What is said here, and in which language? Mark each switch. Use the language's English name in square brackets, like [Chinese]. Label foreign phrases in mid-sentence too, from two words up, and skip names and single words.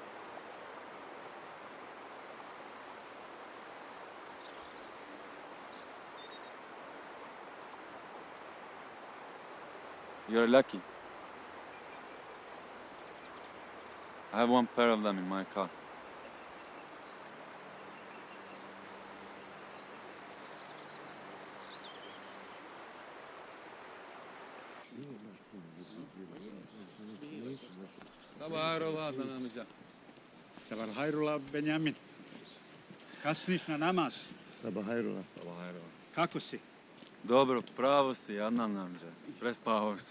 [English] You're lucky. I have one pair of them in my car. [Turkish] Sabah hayrola Adnan amca. Sabah hayrola Benjamin. [Bosnian] Kasniš na namaz. [Turkish] Sabah hayrola. Sabah hayrola. [Bosnian] Kako si? Dobro, pravo si, Adnan amca. Prespavao sam.